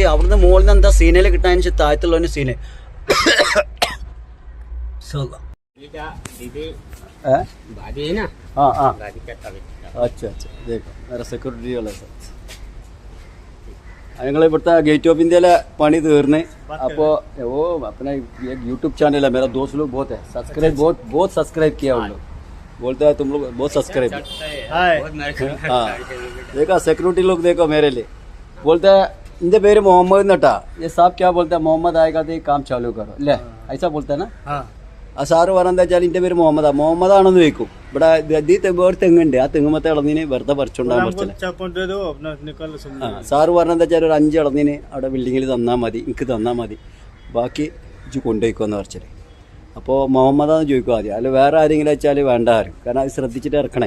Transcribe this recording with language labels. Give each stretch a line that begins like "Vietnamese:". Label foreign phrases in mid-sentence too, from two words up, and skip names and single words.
Malayalam: അവിടുന്ന് മുകളിൽ നിന്ന് എന്താ സീനൽ കിട്ടാൻ താഴത്തുള്ളവന് സീനൽ. സെക്യൂരിറ്റി ഞങ്ങൾ ഇവിടുത്തെ ഗേറ്റ് ഓഫ് ഇന്ത്യയിലെ പണി തീർന്ന്.
Hindi: അപ്പോൾ अपना यूट्यूब चैनल है मेरा, दोस्त लोग बहुत है, सब्सक्राइब बहुत सब्सक्राइब किया उन लोग. बोलता है तुम लोग बहुत सब्सक्राइब. हाँ देखा सेक्यूरिटी लोग, देखो मेरे लिए बोलता है इनके പേര് मोहम्मद नटा. ये साहब क्या बोलता है, मोहम्मद आएगा तो काम चालू करो ले, ऐसा बोलता है ना.
Malayalam: ആ സാറ് പറഞ്ഞാൽ വെച്ചാൽ എൻ്റെ പേര് മുഹമ്മദാണെന്ന് ചോദിക്കും. ഇവിടെ വേറെ തെങ്ങുണ്ട്, ആ തെങ്ങുമത്തെ ഇളനീന് വെറുതെ പറിച്ചുകൊണ്ടാകാൻ പറ്റില്ല. സാറ് പറഞ്ഞെന്താ വെച്ചാൽ ഒരു 5 ഇളനീന് അവിടെ ബിൽഡിങ്ങിൽ തന്നാൽ മതി, എനിക്ക് തന്നാൽ മതി, ബാക്കി ഇജ്ജ് കൊണ്ടുപോയിക്കോന്ന് പറിച്ചത്. അപ്പോൾ മുഹമ്മദാന്ന് ചോദിക്കും ആദ്യം, അല്ല വേറെ ആരെങ്കിലും വെച്ചാൽ വേണ്ട ആരും, കാരണം അത് ശ്രദ്ധിച്ചിട്ട് ഇറക്കണേ.